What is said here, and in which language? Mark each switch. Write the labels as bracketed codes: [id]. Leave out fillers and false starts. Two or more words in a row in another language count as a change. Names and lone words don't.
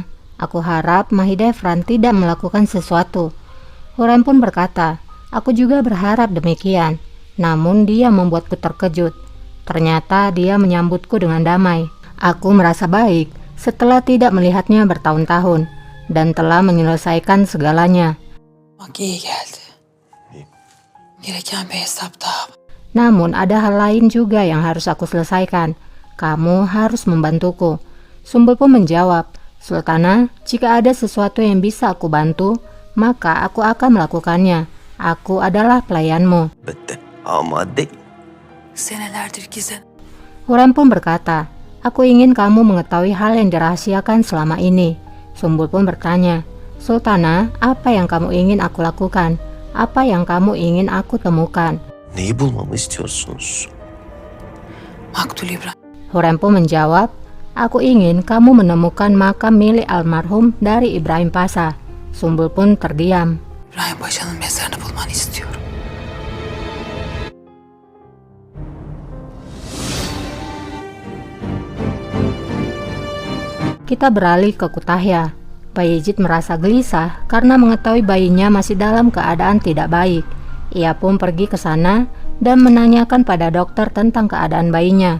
[id] Aku harap Mahidevran tidak melakukan sesuatu." Hurrem pun berkata, "Aku juga berharap demikian." Namun dia membuatku terkejut. Ternyata dia menyambutku dengan damai. Aku merasa baik setelah tidak melihatnya bertahun-tahun dan telah menyelesaikan segalanya. [tr] Bak iyi geldi. Gereken bir hesap daha. [id] Namun ada hal lain juga yang harus aku selesaikan. Kamu harus membantuku. Sumbul pun menjawab, "Sultana, jika ada sesuatu yang bisa aku bantu, maka aku akan melakukannya. Aku adalah pelayanmu." [tr] Senelerdir gizlen. [id] Hurrem pun berkata, "Aku ingin kamu mengetahui hal yang dirahasiakan selama ini." Sumbul pun bertanya, "Sultana, apa yang kamu ingin aku lakukan? Apa yang kamu ingin aku temukan?" [tr] Neyi bulmamı istiyorsunuz? Maktul İbrahim. [id] Hurrem pun menjawab, "Aku ingin kamu menemukan makam milik almarhum dari Ibrahim Pasha." Sumbul pun terdiam. [tr] İbrahim Paşa'nın mezarını bulmanı istiyorum. [id] Kita beralih ke Kutahya. Bayezid merasa gelisah karena mengetahui bayinya masih dalam keadaan tidak baik. Ia pun pergi ke sana dan menanyakan pada dokter tentang keadaan bayinya.